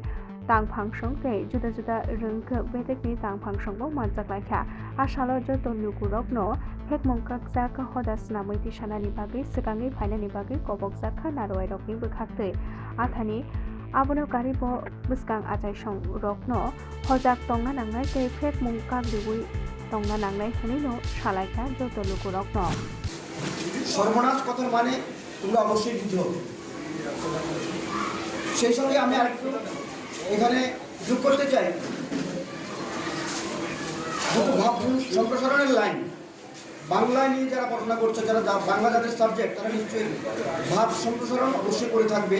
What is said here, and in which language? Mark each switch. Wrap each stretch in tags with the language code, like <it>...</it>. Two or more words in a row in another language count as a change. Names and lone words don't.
<trp>tangphang song tei juda juda reng bedek ni tangphang song bo manjaklaikha asalo joto lukurok no phek mungka jak hoda snamui disana ni bagi sikangi phaina ni bagi kobok jakha naroi rok ni bwkhaktwi athani abono karibo bwskang achai song rok no hojak tongna nangnai tei phek mungka liwi tongna nangnai hini no salaikha joto lukurok no</trp> <bn>সর্বনাশ কথার মানে তোমরা অবশ্যই বুঝতে হবে। সেই সঙ্গে আমি আরেকটু এখানে যোগ করতে চাই, দুটো ভাব সম্প্রসারণের লাইন। বাংলায় নিয়ে যারা পড়াশোনা করছে, যারা বাংলা যাদের সাবজেক্ট, তারা নিশ্চয়ই ভাব সম্প্রসারণ অবশ্যই করে থাকবে।</bn>